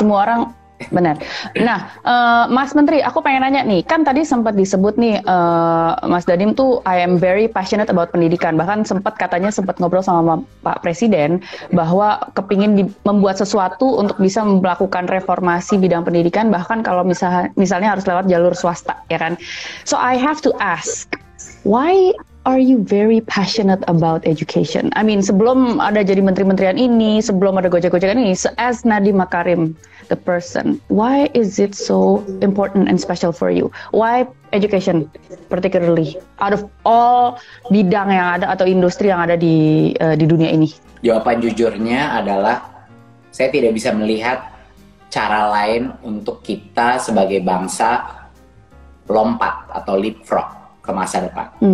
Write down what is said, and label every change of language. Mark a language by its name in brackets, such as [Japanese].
[Indonesian] Semua orang benar. Nah, Mas Menteri, aku pengen nanya nih, kan tadi sempat disebut nih, Mas Nadiem tuh [English] I am very passionate about [Indonesian] pendidikan. Bahkan sempat ngobrol sama Pak Presiden bahwa kepingin membuat sesuatu untuk bisa melakukan reformasi bidang pendidikan. Bahkan kalau misalnya harus lewat jalur swasta, ya kan? [English] So I have to ask, why are you very passionate about education? I mean, [Indonesian] sebelum ada jadi menteri-menterian ini, sebelum ada gojek-gojekan ini, [English] as Nadiem Makarim, the person, why is it so important and special for you? Why education particularly? Out of all [Indonesian] bidang yang ada atau industri yang ada di dunia ini? Jawaban jujurnya adalah saya tidak bisa melihat cara lain untuk kita sebagai bangsa lompat atau leapfrog ke masa depan.